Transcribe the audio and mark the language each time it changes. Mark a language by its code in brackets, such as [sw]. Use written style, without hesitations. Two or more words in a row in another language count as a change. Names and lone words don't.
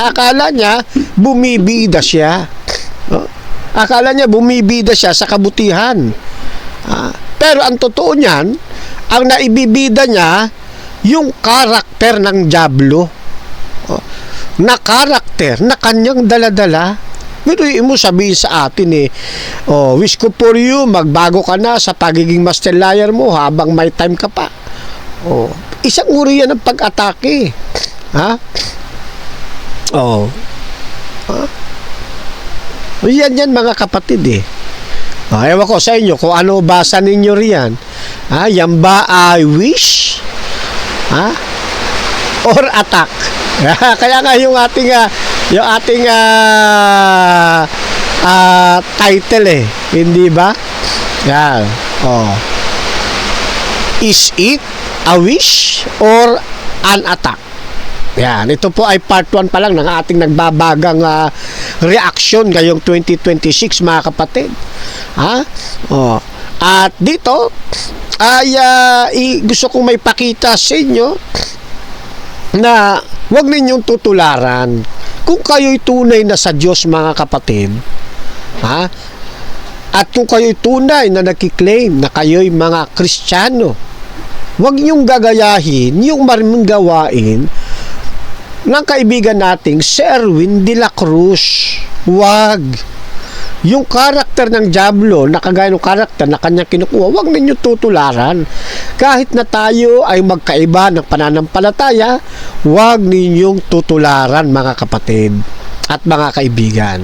[tl] Akala niya bumibida siya. Akala niya bumibida siya sa kabutihan. Pero ang totoo niyan, ang naibibida niya, yung karakter ng dyablo. Na karakter na kanyang daladala. Biruin mo sabihin sa atin wish ko [en] for you, [tl] magbago ka na sa pagiging [en] master liar [tl] mo habang may time ka pa. Isang uri yan ng pag-atake. Yan mga kapatid ewan ko sa inyo kung ano basa ninyo riyan. Yan ba ay wish? [en] Or attack? [tl] Kaya nga yung ating title hindi ba? Yan. [en] Is it a wish or an attack? [tl] Yan, ito po ay part 1 pa lang ng ating nagbabagang reaction ngayong 2026, mga kapatid. At dito ay gusto kong may pakita sa inyo na huwag ninyong tutularan kung kayo'y tunay na sa Diyos, mga kapatid. At kung kayo'y tunay na nakiklaim na kayo'y mga Kristiyano, huwag niyong gagayahin yung maraming gawain ng kaibigan nating si Erwin de la Cruz. Huwag. Yung karakter ng dyablo, na kagaya ng karakter na kanyang kinukuha, huwag ninyo tutularan. Kahit na tayo ay magkaiba ng pananampalataya, huwag ninyong tutularan, mga kapatid at mga kaibigan.